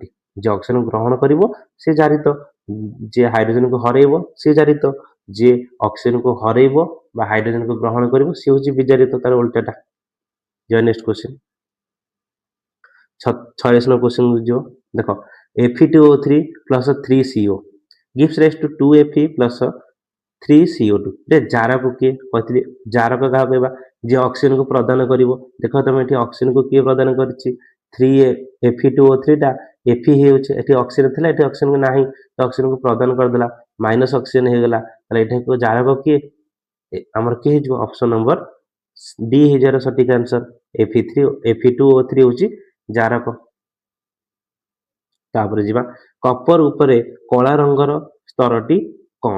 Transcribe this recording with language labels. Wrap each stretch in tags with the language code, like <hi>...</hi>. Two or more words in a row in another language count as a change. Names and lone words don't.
<or>ଯେ ଅକ୍ସିଜେନ ଗ୍ରହଣ କରିବ ସେ ଜାରିତ, ଯେ ହାଇଡ୍ରୋଜେନକୁ ହରାଇବ ସେ ଜାରିତ, ଯିଏ ଅକ୍ସିଜେନକୁ ହରାଇବ ବା ହାଇଡ୍ରୋଜେନକୁ ଗ୍ରହଣ କରିବ ସେ ହେଉଛି ବିଜାରିତ, ତାର ଓଲଟାଟା। ଯିବା</or> <en>next question</en> <or>46 ନମ୍ବର କ୍ୱେଶ୍ଚିନ୍ ଯିବ। ଦେଖ</or> <en>Fe2O3 plus 3CO gives rise to 2Fe plus 3CO2</en> <or>ରେ ଜାରକ କିଏ କହିଥିଲି ଜାରକ କାହାକୁ କହିବା ଯିଏ ଅକ୍ସିଜେନକୁ ପ୍ରଦାନ କରିବ। ଦେଖ ତମେ ଏଠି ଅକ୍ସିଜେନକୁ କିଏ ପ୍ରଦାନ କରିଛି 3Fe2O3 ଟା Fe ହେଉଛି ଏଠି ଅକ୍ସିଜେନ ଥିଲା ଏଠି ଅକ୍ସିଜେନ ନାହିଁ ତ ଅକ୍ସିଜେନକୁ ପ୍ରଦାନ କରିଦେଲା</or> <en>minus oxygen</en> <or>ହେଇଗଲା ତାହେଲେ ଏଠି ଜାରକ କିଏ ଆମର କିଏ ହେଇଯିବ</or> <en>option number D</en> <or>ହେଇଯିବାର ସଠିକ ଆନ୍ସର Fe2O3 ହେଉଛି ଜାରକ। ତାପରେ ଯିବା କପର ଉପରେ କଳା ରଙ୍ଗର ସ୍ତରଟି କଣ?</or>